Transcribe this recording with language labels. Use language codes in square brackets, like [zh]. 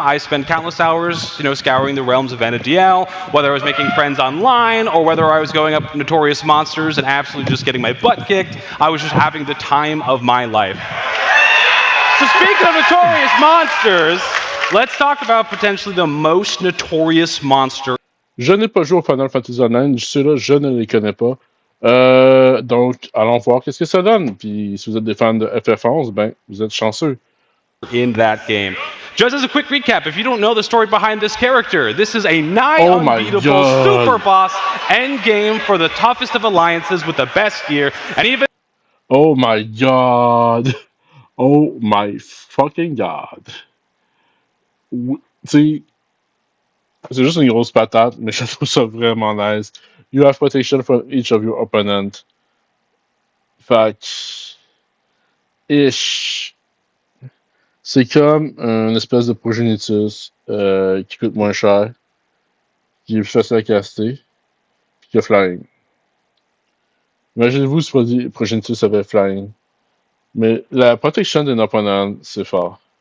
[en] I spent countless hours, scouring the realms of Vana'diel, whether I was making friends online or whether I was going up notorious monsters and absolutely just getting my butt kicked. I was just having the time of my life. So speaking of notorious monsters, let's talk about potentially the most notorious monster. [fr] Je n'ai pas joué au Final Fantasy Online, ceux-là, je ne les connais pas. Donc, allons voir qu'est-ce que ça donne. Puis, si vous êtes des fans de FF11, ben, vous êtes chanceux. [en] In that game. Just as a quick recap, if you don't know the story behind this character, this is a nigh unbeatable super boss end game for the toughest of alliances with the best gear, and even... Oh my god! Oh my fucking god! [fr] Tu sais, c'est juste une grosse patate, mais je trouve ça vraiment nice. [en] You have protection from each of your opponent. [fr] Fait que... Ish. C'est comme une espèce de progenitus qui coûte moins cher, qui est plus facile à caster, puis qui a flying. Imaginez-vous si progenitus avait flying. Mais la protection d'un opponent, c'est fort.